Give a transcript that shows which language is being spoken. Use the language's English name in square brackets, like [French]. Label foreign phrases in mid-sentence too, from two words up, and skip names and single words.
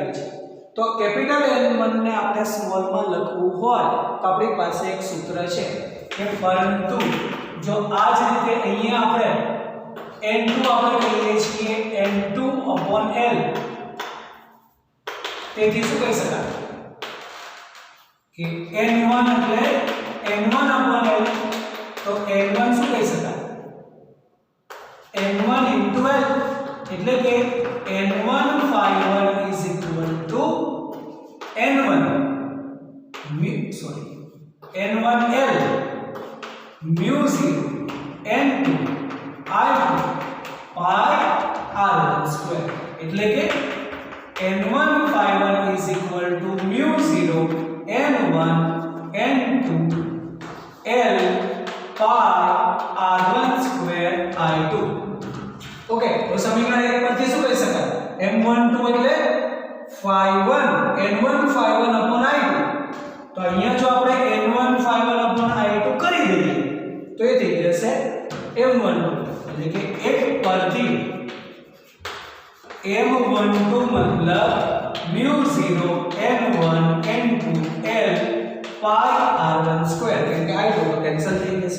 [Gujarati] છે, તો કેપિટલ n1 ને આપણે સ્મોલ માં લખવું હોય તો આપણી પાસે એક સૂત્ર છે કે પરંતુ જો આ જ રીતે અહીંયા આપણે n2 આપણે કહીએ છીએ n2/L, તેથી શું કહી શકાય કે n1 એટલે n1/L, તો n1 શું કહી શકાય? n1 * L, એટલે કે n1 phi1 [English] is equal to [Gujarati] n1 n1L μ0 n2 I2 pi r1/2, એટલે કે n1 phi1 [English] is equal to [Gujarati] μ0 n1 n2 L pi r1/2 I2. ઓકે, તો સમીકરણ 1 પરથી શું કહી શકાય? M12 એટલે phi1 n1 phi1 upon I2, તો અહીંયા જો આપણે n1 phi1 upon I2 કરી દઈએ તો એ થઈ જશે M12, એટલે કે 1 પરથી M12 મતલબ μ0 n1 n2 L pi r1/2, કેમ કે I2 કેન્સલ થઈ જશે.